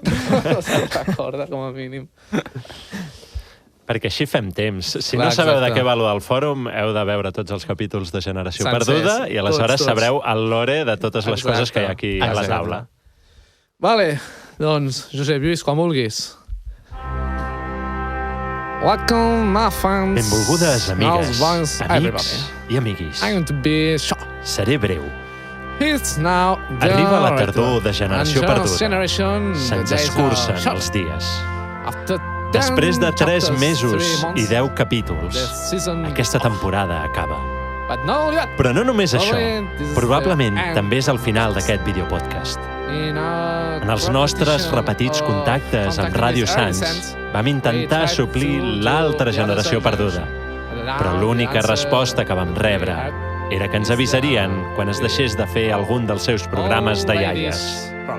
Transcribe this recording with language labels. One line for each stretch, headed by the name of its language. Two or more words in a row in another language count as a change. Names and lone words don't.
Catalan: No se'n recorda, com a mínim. Perquè així fem temps. Si Clar, no sabeu exacte. de què va lo del fòrum, heu de veure tots els capítols de Generació Sencers, Perduda i aleshores tots. sabreu el lore de totes les Exacte. coses que hi ha aquí a la Exacte. taula. Vale, doncs, Josep Lluís, quan vulguis.
English: Welcome, my fans.
Catalan: Benvolgudes, amigues, Bons, amics i amiguis.
English: I'm to be short.
Catalan: Seré breu.
English: It's now the
Catalan: Arriba la tardor de Generació Perduda.
English: Generation,
Catalan: Se'ns
English: the days
Catalan: escurcen
English: are short.
Catalan: els dies.
English: After
Catalan: Després de 3
English: chapters,
Catalan: mesos
English: 3 months,
Catalan: i 10 capítols,
English: the season
Catalan: aquesta temporada acaba.
English: But no yet.
Catalan: Però no només això.
English: This is
Catalan: Probablement
English: the end.
Catalan: també és el final d'aquest videopodcast. En els nostres repetits contactes amb Ràdio Sants vam intentar suplir l'altra generació perduda, però l'única resposta que vam rebre era que ens avisarien quan es deixés de fer algun dels seus programes de iaies.